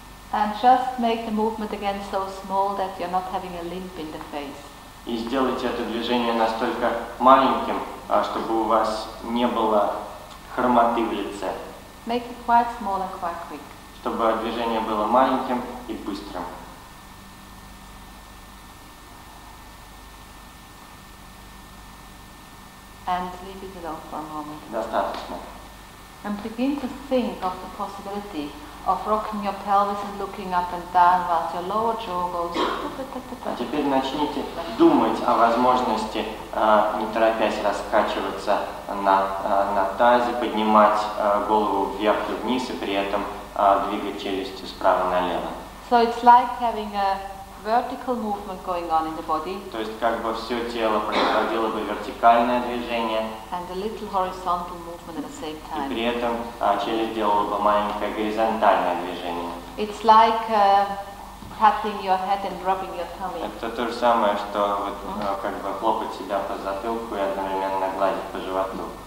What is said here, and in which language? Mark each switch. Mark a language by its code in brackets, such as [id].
[en] And just make the movement again so small that you're not having a limp in the face. [ru] И сделайте это движение настолько маленьким, чтобы у вас не было хромоты в лице. [en] Make it quite small and quite quick. [ru] Чтобы движение было маленьким и быстрым. [en] And leave it alone for a moment. [ru] Достаточно. [en] And begin to think of the possibility of rocking your pelvis and looking up and down while your lower jaw goes. [ru] А теперь начните думать о возможности, не торопясь раскачиваться на тазе, поднимать голову вверх и вниз и при этом двигать челюстью справа налево. [en] So it's like having a vertical movement going on in the body. [ru] То есть как бы все тело происходило бы вертикальное движение. [en] And a little horizontal movement at the same [ru] И [en] time. [ru] при этом челюсть делала бы маленькое горизонтальное движение. [en] It's like patting your head and rubbing your tummy. [ru] Это то же самое, что вот, как бы хлопать себя по затылку и одновременно гладить по животу.